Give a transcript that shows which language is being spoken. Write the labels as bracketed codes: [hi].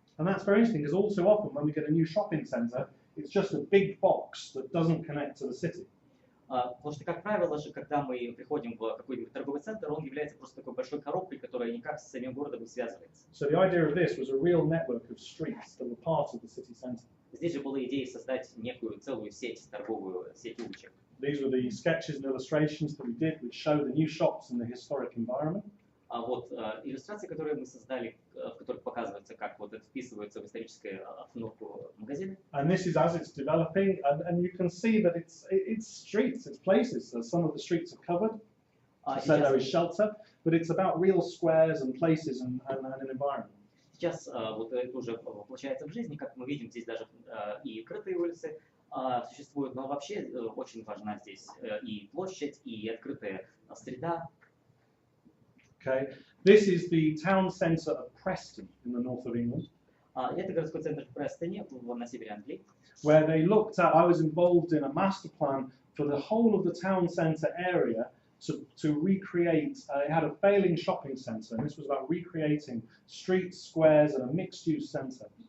[en] And that's very interesting because all too often when we get a new shopping centre, it's just a big box that doesn't connect to the city. [ru] Потому что, как правило же, когда мы приходим в какой-нибудь торговый центр, он является просто такой большой коробкой, которая никак с самим городом не связывается. [en] So the idea of this was a real network of streets that were part of the city centre. [ru] Здесь же была идея создать некую целую сеть, торговую сеть улочек. [en] These were the sketches and illustrations that we did, which show the new shops in the historic environment. [ru] Вот иллюстрации, которые мы создали, в которых показывается, как вот это вписывается в историческую обстановку магазина. [en] And this is as it's developing, and you can see that it's streets, it's places. So some of the streets are covered, so there is shelter, but it's about real squares and places and an environment. [ru] Сейчас вот это уже воплощается в жизни, как мы видим, здесь даже и крытые улицы существуют, но вообще очень важна здесь и площадь, и открытая среда. [en] Okay, this is the town centre of Preston in the north of England. [ru] Это городской центр в Престоне, на севере Англии. [en] Where they looked at, I was involved in a master plan for the whole of the town centre area to recreate, it had a failing shopping centre, and this was about recreating streets, squares, and a mixed-use centre.